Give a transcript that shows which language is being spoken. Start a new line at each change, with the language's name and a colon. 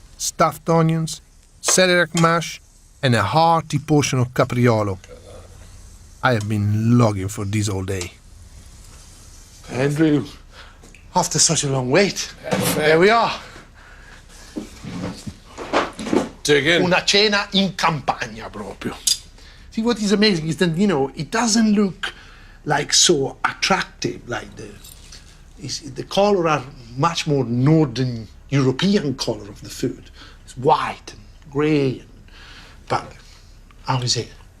English: Stuffed onions, celiac mash, and a hearty portion of capriolo. I have been longing for this all day. Andrew, after such a long wait, there we are. Dig in.
Italian: Una cena in campagna, proprio.
English: See, what is amazing is that, you know, it doesn't look like so attractive, like the color are much more Northern European color of the food. It's white and grey, but how is it?